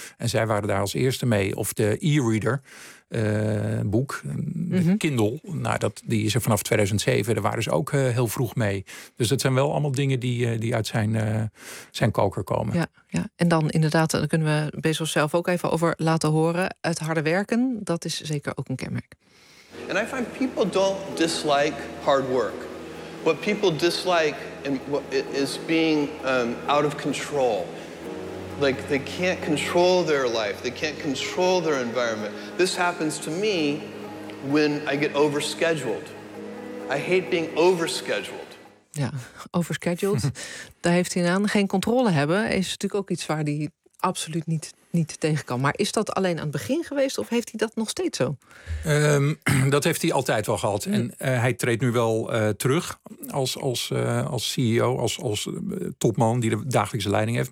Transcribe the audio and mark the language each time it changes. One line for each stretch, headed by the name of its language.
Dutch: En zij waren daar als eerste mee. Of de e-reader boek, de Kindle. Nou, die is er vanaf 2007. Daar waren ze ook heel vroeg mee. Dus dat zijn wel allemaal dingen die uit zijn koker komen. Ja, ja. En dan inderdaad, daar kunnen we Bezos zelf ook even over laten horen. Het harde werken, dat is zeker ook een kenmerk.
English: And I find people don't dislike hard work. What people dislike is being out of control. Like, they can't control their life. They can't control their environment. This happens to me when I get overscheduled. I hate being overscheduled.
Dutch: Ja, overscheduled. Daar heeft hij aan. Geen controle hebben is natuurlijk ook iets waar hij absoluut niet tegen kan. Maar is dat alleen aan het begin geweest of heeft hij dat nog steeds zo? Dat heeft hij altijd wel gehad. Mm. En hij treedt nu wel terug als CEO, als topman die de dagelijkse leiding heeft.